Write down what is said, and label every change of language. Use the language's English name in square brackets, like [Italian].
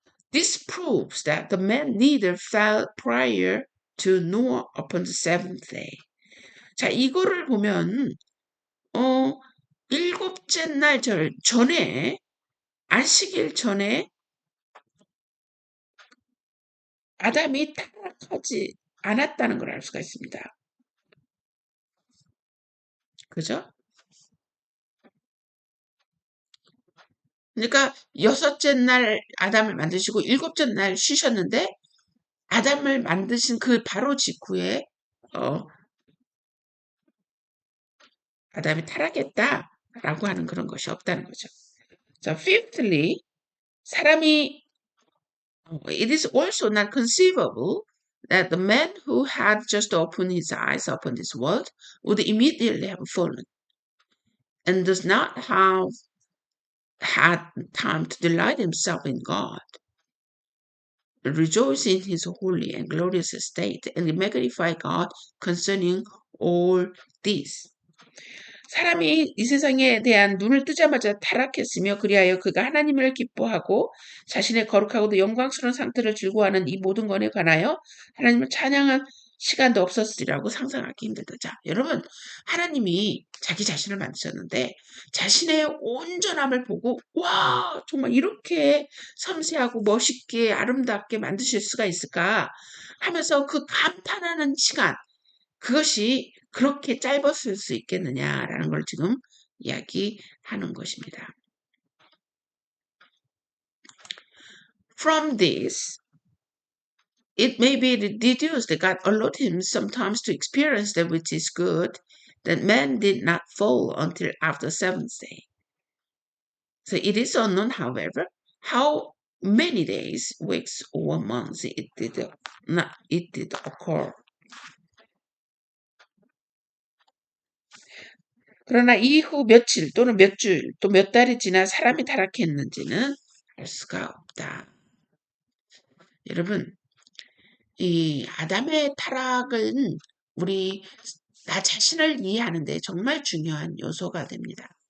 [English] This proves that the man neither fell prior to nor upon the seventh day. [Korean] 자, 이거를 보면 일곱째 날 전에 안식일 전에 아담이 타락하지 않았다는 걸 알 수가 있습니다. 그죠? 그러니까 여섯째 날 아담을 만드시고 일곱째 날 쉬셨는데 아담을 만드신 그 바로 직후에 어, 아담이 타락했다라고 하는 그런 것이 없다는 거죠. [English] 자, fifthly, [Korean] 사람이 [English] it is also not conceivable that the man who had just opened his eyes upon this world would immediately have fallen and does not have had time to delight himself in God, rejoice in his holy and glorious state, and magnify God concerning all this. [Korean] 사람이 이 세상에 대한 눈을 뜨자마자 타락했으며 그리하여 그가 하나님을 기뻐하고 자신의 거룩하고도 영광스러운 상태를 즐거워하는 이 모든 것에 관하여 하나님을 찬양한 시간도 없었으리라고 상상하기 힘들다. 자, 여러분, 하나님이 자기 자신을 만드셨는데 자신의 온전함을 보고 와, 정말 이렇게 섬세하고 멋있게 아름답게 만드실 수가 있을까 하면서 그 감탄하는 시간, 그것이 그렇게 짧았을 수 있겠느냐라는 걸 지금 이야기하는 것입니다. [English] From this, it may be deduced that God allowed him sometimes to experience that which is good, that man did not fall until after the seventh day. So it is unknown, however, how many days, weeks, or months it did occur. [Korean] 그러나 이후 며칠 또는 몇 주 또 몇 달이 지나 사람이 타락했는지는 알 수가 없다. 여러분, 이 아담의 타락은 우리 나 자신을 이해하는 데 정말 중요한 요소가 됩니다.